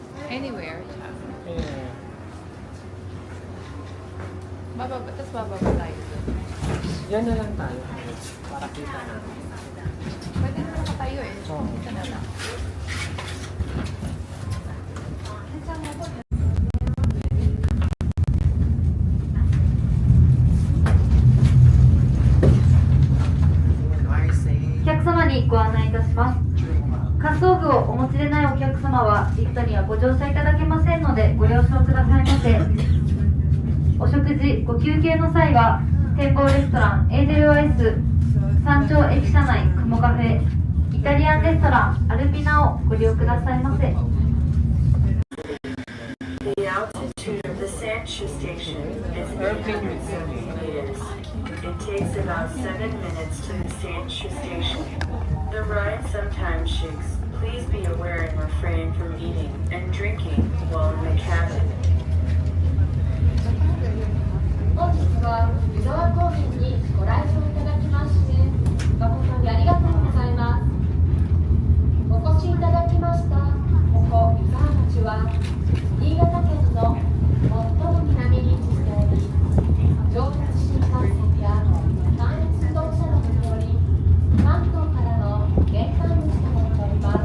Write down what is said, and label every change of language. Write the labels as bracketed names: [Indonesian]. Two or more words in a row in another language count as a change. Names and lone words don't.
[English] Anywhere. Eh, [Filipino] Bababa, tapos bababa tayo doon. yan na lang tayo. Para kita na. Pwede na naman tayo eh. Oo. Dito na lang. [Japanese] お客様にご案内いたします。滑走具をお持ちでないお客様はリフトにはご乗車いただけませんのでご了承くださいませ。お食事、ご休憩の際は展望レストランエーデルワイス、山頂駅舎内雲カフェ、イタリアンレストランアルピナをご利用くださいませ。 [English] The altitude of the Sanchu station is 870 meters. It takes about 7 minutes to the Sanchu station. The ride sometimes shakes. Please be aware and refrain from eating and drinking while in the cabin. [Japanese] 本日は湯沢高原にご来場いただきまして誠にありがとうございます。お越しいただきましたここ湯沢町は新潟県の最も南に位置しており、上越新幹線や関越自動車などにより関東からの玄関口となっております。